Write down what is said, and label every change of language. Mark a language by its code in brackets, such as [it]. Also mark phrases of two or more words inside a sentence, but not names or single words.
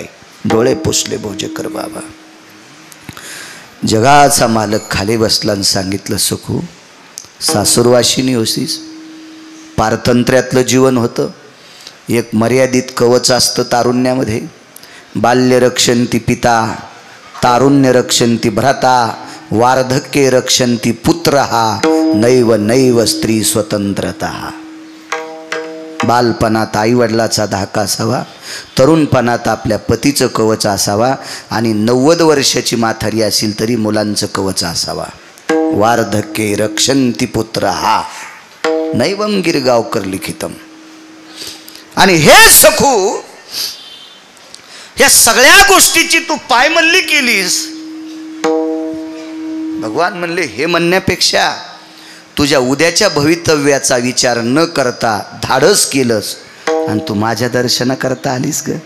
[mr] डोळे पुसले भोजेकर बाबा. जगाचा मालक खाली बसला आणि सांगितलं, सखू सासुरवाशिनी होतीस. पारतंत्र्यातलं जीवन होतं. एक मर्यादित कवच असतं तारुण्यामध्ये. [sa] बाल्य रक्षन्ति पिता, तारुण्य रक्षन्ति भ्राता, वार्धक्ये रक्षन्ति पुत्रः, नैव नैव स्त्री स्वतंत्रता. [mr] बालपणात आईवडिलाचा धाका असावा, तरुणपणात आपल्या पतीचं कवच असावा आणि 90 वर्षाची म्हातारी असेल तरी मुलांचं कवच असावा. [sa] वार्धक्ये रक्षन्ति पुत्रः, नैवं गिरगावकर लिखितम. [mr] आणि हे सखू, या सगळ्या गोष्टीची तू पायमल्ली केलीस. भगवान म्हणले, हे म्हणण्यापेक्षा तुझ्या उद्याच्या भवितव्याचा विचार न करता धाडस केलंस आणि तू माझ्या दर्शनाकरता आलीस ग.